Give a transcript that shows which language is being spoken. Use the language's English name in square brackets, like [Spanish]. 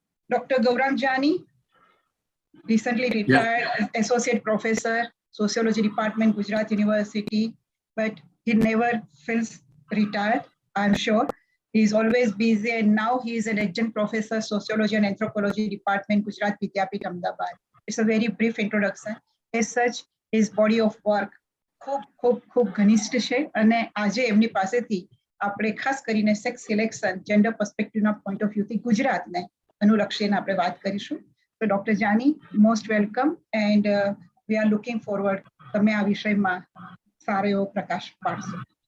[English] Dr. Gaurang Jani recently retired as Associate Professor, Sociology Department, Gujarat University, but he never feels retired, I'm sure. He's always busy, and now he is an Adjunct Professor, Sociology and Anthropology Department, Gujrat Vidyapith, Ahmedabad. It's a very brief introduction. As such, his body of work [Gujarati] ખૂબ ઘનિષ્ઠ છે, અને આજે એમની પાસેથી આપણે ખાસ કરીને sex selection, gender પર્સપેક્ટિવના point of વ્યૂથી ગુજરાતને અનુલક્ષીને આપણે વાત કરીશું. [English] So Dr. Jani, most welcome, and we are looking forward [Gujarati] તમે આ વિષયમાં સારો એવો પ્રકાશ પાડશો.